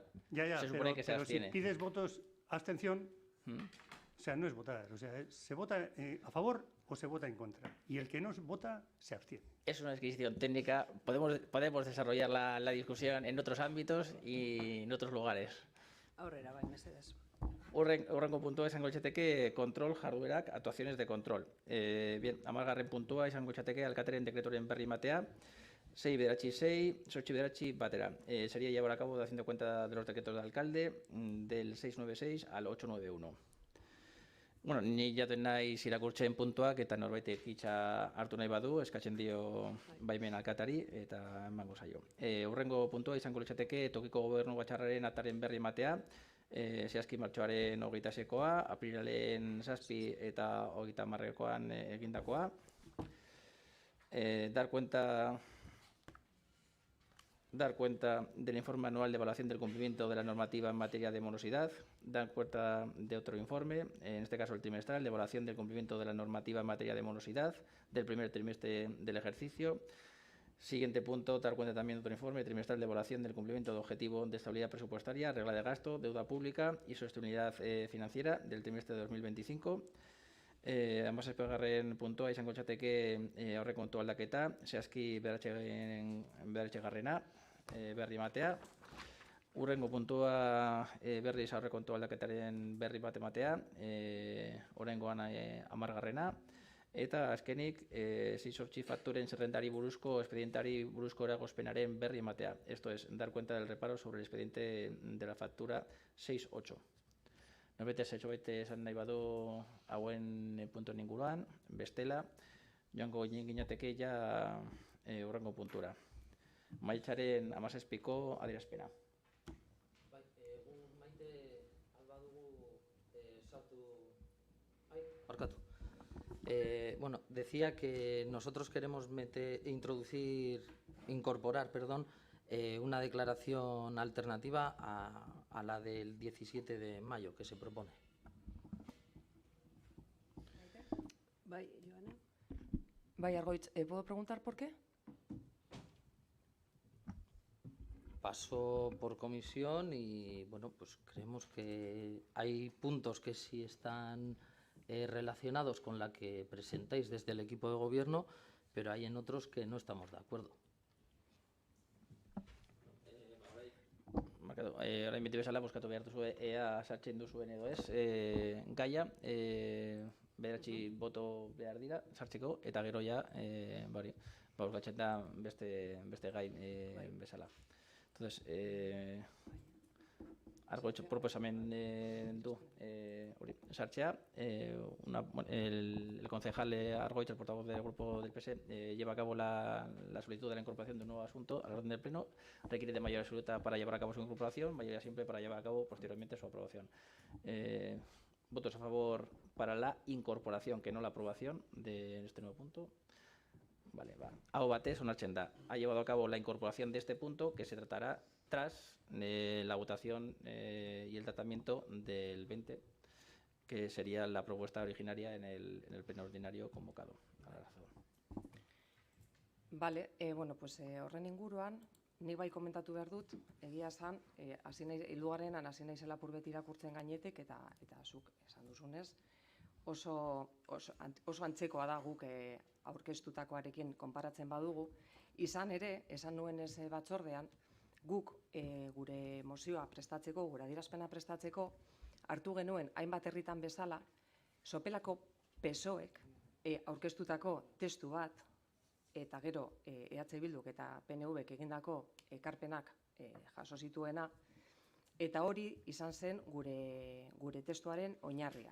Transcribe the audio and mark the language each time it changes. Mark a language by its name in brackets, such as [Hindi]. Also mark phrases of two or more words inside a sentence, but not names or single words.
[Spanish] Ya, se supone que se pero abstiene. si pides votos abstención, o sea, no es votar. O sea, se vota a favor o se vota en contra. Y el que no vota se abstiene. Es una disquisición técnica. Podemos desarrollar la discusión en otros ámbitos y en otros lugares. [Basque] Aurrera, bai, mesedez. Urrengo puntua izango litzateke kontrol jarduerak, [Spanish] actuaciones de control. Bien, 10. [Basque] puntua izango litzateke alkatearen dekretoren berri ematea, 6/6, 8/9 batera. [Spanish] Sería llevar a cabo haciendo cuenta de los decretos de alcalde del 696 al 891. [Basque] Bueno, ni jaten naiz irakurtzen puntuak eta norbaitek hitza hartu nahi badu, eskatzen dio baimen alkatari eta emango zaio. Urrengo puntua izango litzateke tokiko gobernu batzarraren ataren berri ematea, zehazki martxoaren 26koa, aprilaren 7 eta 30koan egindakoa. [Spanish] Dar cuenta del informe anual de evaluación del cumplimiento de la normativa en materia de morosidad, dar cuenta de otro informe, en este caso el trimestral, de evaluación del cumplimiento de la normativa en materia de morosidad del primer trimestre del ejercicio. Siguiente punto, dar cuenta también de otro informe trimestral de evaluación del cumplimiento de objetivo de estabilidad presupuestaria, regla de gasto, deuda pública y sostenibilidad financiera del trimestre de 2025. [Basque] Hamazazpi puntua izango litzateke aurrekontu aldaketa, zehazki 9. berri ematea. Urrengo puntua berriz aurrekontu aldaketaren berri bat ematea, oraingoan 10garrena, eta azkenik 6 fakturen zerrendari buruzko, expedientari buruzko eragozpenaren berri ematea. [Spanish] Esto es, dar cuenta del reparo sobre el expediente de la factura 6.8. [Basque] Norbete zetxobete esan nahi badu hauen puntuen inguruan, bestela, joango ginateke ja urrengo puntura. Maiatzaren 17ko adierazpena. [Spanish] Bueno, decía que nosotros queremos incorporar, una declaración alternativa a la del 17 de mayo que se propone. [Basque] Bai, Joana? Bai, Argoitz, [Spanish] ¿puedo preguntar por qué? Pasó por comisión y, bueno, pues creemos que hay puntos que sí están relacionados con la que presentáis desde el equipo de gobierno, pero hay en otros que no estamos de acuerdo. [Basque] Orain beti bezala, boskatu behar duzu ea sartzen duzuen edo ez. Gaia, bederatzi boto behar dira sartzeko, eta gero ja, boskatzen da beste gai bezala. Entonces, Argoitz proposamen du hori sartzea. [Spanish] El concejal Argoitz, el portavoz del grupo del PS, lleva a cabo la solicitud de la incorporación de un nuevo asunto al orden del Pleno. Requiere de mayoría absoluta para llevar a cabo su incorporación, mayoría simple para llevar a cabo posteriormente su aprobación. Votos a favor para la incorporación, que no la aprobación de este nuevo punto. Vale, va. [Basque] Aho batez onartzen da. [Spanish] Ha llevado a cabo la incorporación de este punto, que se tratará tras la votación y el tratamiento del 20, que sería la propuesta originaria en el pleno ordinario convocado a la razón. [Basque] Vale, bueno, pues horren inguruan, nik bai komentatu behar dut, egia esan, hirugarrenan hasi naizela purbeti irakurtzen gainetik, eta zuk esan duzunez, oso antzekoa da guk aurkeztutakoarekin konparatzen badugu. Izan ere, esan nuen ez batzordean, guk gure mozioa prestatzeko, gure adierazpena prestatzeko, hartu genuen hainbat herritan bezala, sopelako PSOEk aurkeztutako testu bat, eta gero EH Bilduk eta PNVk egindako ekarpenak jaso zituena, eta hori izan zen gure testuaren oinarria.